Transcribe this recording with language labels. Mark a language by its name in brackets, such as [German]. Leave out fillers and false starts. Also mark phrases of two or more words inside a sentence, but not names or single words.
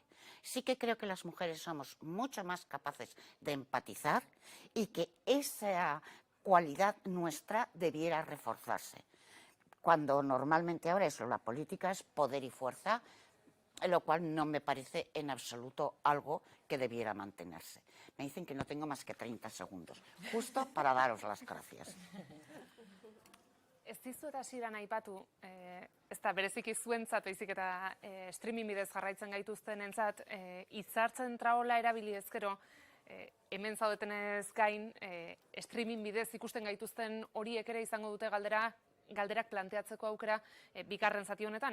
[Spanish] Sí que creo que las mujeres somos mucho más capaces de empatizar y que esa cualidad nuestra debiera reforzarse. Cuando normalmente ahora eso, la política es poder y fuerza, lo cual no me parece en absoluto algo que debiera mantenerse. Me dicen que no tengo más que 30 segundos, justo para daros las gracias. [Basque] Ez dizuet hasieran aipatu, ez da bereziki zuentzat, baizik eta streaming bidez jarraitzen gaituztenentzat, hitzartzen traola erabili ezkero, hemen zaudetenez gain, streaming bidez ikusten gaituzten horiek ere izango dute galderak planteatzeko aukera bigarren zati honetan.